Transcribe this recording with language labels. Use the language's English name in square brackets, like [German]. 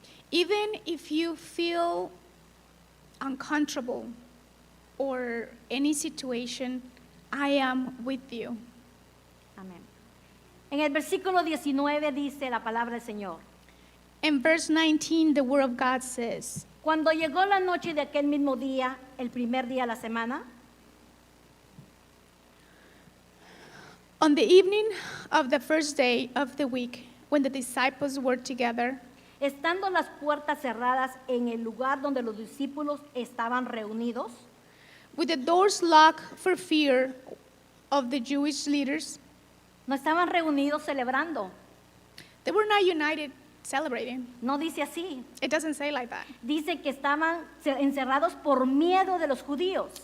[English] Even if you feel uncomfortable or any situation, I am with you. [Spanish] Amén. En el versículo 19 dice la palabra del Señor. [English] In verse 19, the word of God says, [Spanish] Cuando llegó la noche de aquel mismo día, el primer día de la semana, [English] on the evening of the first day of the week, when the disciples were together, [Spanish] estando las puertas cerradas en el lugar donde los discípulos estaban reunidos, [English] with the doors locked for fear of the Jewish leaders, [Spanish] no estaban reunidos celebrando. [English] they were not united celebrating. [Spanish] No dice así. [English] It doesn't say like that. [Spanish] Dice que estaban encerrados por miedo de los judíos.